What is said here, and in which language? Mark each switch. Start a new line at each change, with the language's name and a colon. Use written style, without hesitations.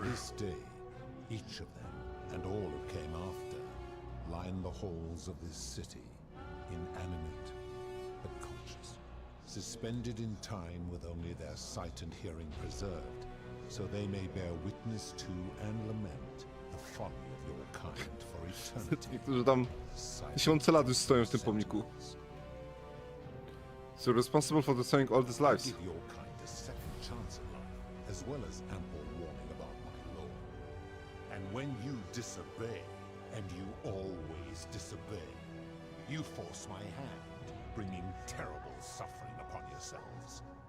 English: To this day, each of them, and all who came after, line the halls of this city, inanimate but conscious, suspended in time with only their sight and hearing preserved, so they may bear witness to and lament the folly of your kind for eternity.
Polish: Niektórzy tam tysiące lat już stoją w tym pomniku.
English: So responsible for destroying all these lives. Give your kind a second chance at life, as well as ample warning about my law. And when you disobey, and you always disobey, you force my hand, bringing terrible suffering upon yourselves.